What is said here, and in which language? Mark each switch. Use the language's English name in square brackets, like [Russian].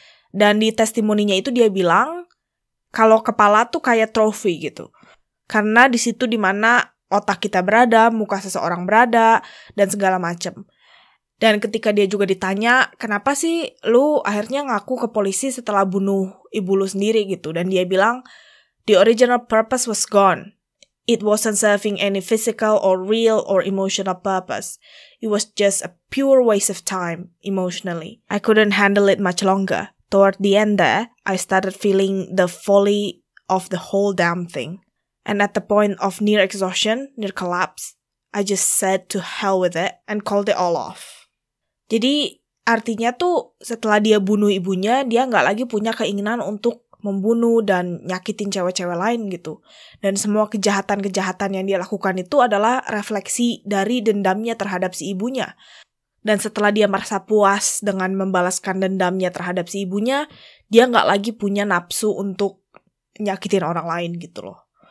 [Indonesian] Dan di testimoninya itu dia bilang kalau kepala tuh kayak trofi gitu. Karena di situ dimana otak kita berada, muka seseorang berada, dan segala macam. Dan ketika dia juga ditanya, kenapa sih lu akhirnya ngaku ke polisi setelah bunuh ibu lu sendiri gitu. Dan dia bilang, [English] the original purpose was gone. It wasn't serving any physical or real or emotional purpose. It was just a pure waste of time, emotionally. I couldn't handle it much longer. Toward the end there, I started feeling the folly of the whole damn thing. And at the point of near exhaustion, near collapse, I just said to hell with it and called it all off. [Indonesian] Jadi artinya tuh setelah dia bunuh ibunya, dia nggak lagi punya keinginan untuk membunuh dan nyakitin cewek-cewek lain gitu. Dan semua kejahatan-kejahatan yang dia lakukan itu adalah refleksi dari dendamnya terhadap si ibunya. Dan setelah dia merasa puas dengan membalaskan dendamnya terhadap si ibunya, dia nggak lagi punya nafsu untuk nyakitin orang lain gitu loh.